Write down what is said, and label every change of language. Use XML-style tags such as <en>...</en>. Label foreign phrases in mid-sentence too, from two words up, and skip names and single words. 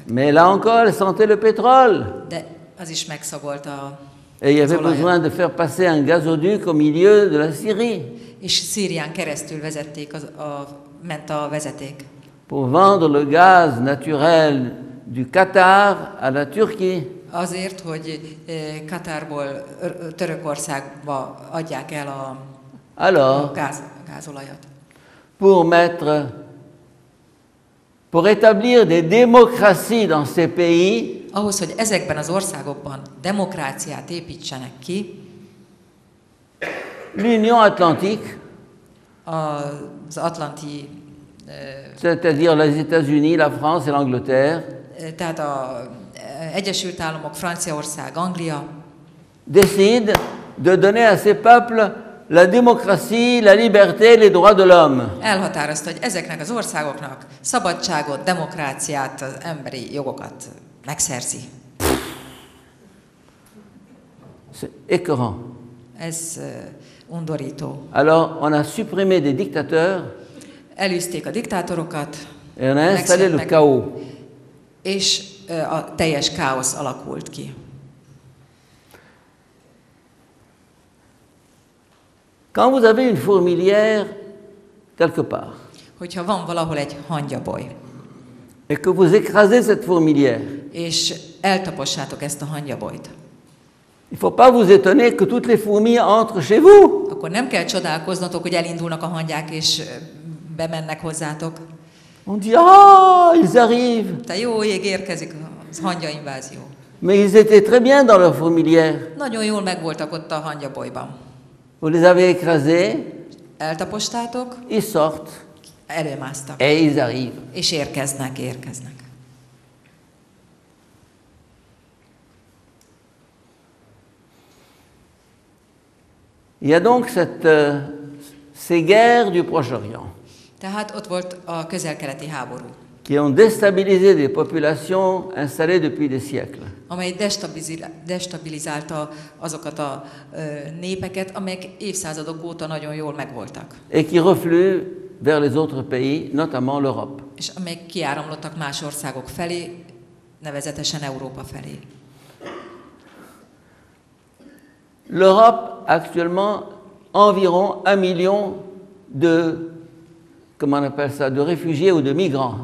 <fr>mais là encore, elle sentait le pétrole.</fr> <hu>De az is megszagolta</hu> <fr>Et il y</fr> <hu>az</hu> <fr>avait besoin</fr> <hu>olajat.</hu> <fr>de faire passer un gazoduc au milieu de la Syrie</fr> <hu>És Szírián keresztül vezették, ment a vezeték.</hu> <fr>pour vendre le gaz naturel du Qatar à la Turquie.</fr> <hu>Azért, hogy Katárból Törökországba adják el a</hu> <fr>Alors,</fr> <hu>gázolajat.</hu> <fr>pour établir des démocraties dans ces pays,</fr> <hu>Ahhoz, hogy ezekben az országokban demokráciát építsenek ki,</hu> <fr>l'Union Atlantique,</fr> <hu>az Atlanti,</hu> <fr>c'est-à-dire les États-Unis, la France et l'Angleterre,</fr> <hu>tehát az Egyesült Államok, Franciaország, Anglia</hu> <fr>décident de donner à ces peuples la démocratie, la liberté, les droits de l'homme.</fr> <hu>elhatározta, hogy ezeknek az országoknak szabadságot, demokráciát, az emberi jogokat megszerzi.</hu> <fr>C'est écœurant.</fr> <hu>Ez undorító.</hu> <fr>Alors, on a supprimé des dictateurs</fr> <hu>Elűzték a diktátorokat,</hu> <fr>et on a installé le</fr> <hu>megszűntek,</hu> <fr>chaos.</fr> <hu>és a teljes káosz alakult ki.</hu> <fr>Quand vous avez une fourmilière quelque part</fr> <hu>Hogyha van valahol egy hangyaboly,</hu> <fr>et que vous écrasez cette fourmilière,</fr> <hu>és eltapossátok ezt a hangyabolyt,</hu> <fr>il ne faut pas vous étonner que toutes les fourmis entrent chez vous.</fr> <hu>akkor nem kell csodálkoznotok, hogy elindulnak a hangyák, és bemennek hozzátok.</hu> <fr>On dit, ah, ils arrivent.</fr> <hu>Te jó ég, érkezik az hangyainvázió.</hu> <fr>Mais ils étaient très bien dans leur fourmilière.</fr> <hu>Nagyon jól megvoltak ott a hangyabolyban.</hu> <fr>Vous les avez écrasés,</fr> <hu>Eltapostátok,</hu> <fr>ils sortent</fr> <hu>előmásztak,</hu> <fr>et ils arrivent.</fr> <hu>és érkeznek.</hu> <fr>Il y a donc ces guerres du Proche-Orient</fr> <hu>Tehát ott volt a közel-keleti háború,</hu> <fr>qui ont déstabilisé des populations installées depuis des siècles.</fr> <hu>amely destabilizálta azokat a népeket, amelyek évszázadok óta nagyon jól megvoltak,</hu> <fr>Et qui refluent vers les autres pays, notamment l'Europe.</fr> <hu>és amelyek kiáramlottak más országok felé, nevezetesen Európa felé.</hu> <fr>L'Europe, actuellement, environ 1 million de, comment on appelle ça, de réfugiés ou de migrants.</fr>